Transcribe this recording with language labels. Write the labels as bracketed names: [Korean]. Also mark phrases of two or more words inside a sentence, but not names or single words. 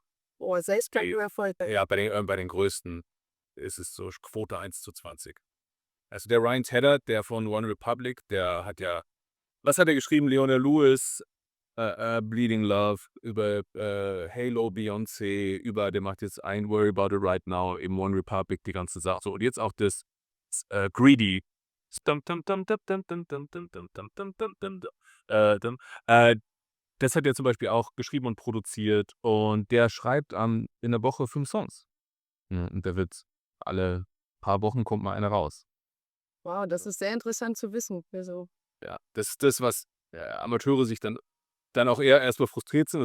[German] Boah, Erfolg. Ja, bei den größten ist es so Quote 1:20. Also, der Ryan Tedder, der von One Republic, der hat ja was hat er geschrieben? Leona Lewis, Bleeding Love, über Halo, Beyoncé, der macht jetzt Ain't Worry About It Right Now, eben One Republic, die ganze Sache. So, und jetzt auch das Greedy. Dum, dum, dum, dum, dum, dum, dum, dum, dum, dum, dum, dum, dum, dum. Das hat er zum Beispiel auch geschrieben und produziert und der schreibt in der Woche 5 Songs. Ja, und der wird alle paar Wochen kommt mal einer raus. Wow, das ist sehr interessant zu wissen. Also, Ja, das ist das, was Amateure sich dann auch eher erstmal frustriert sind.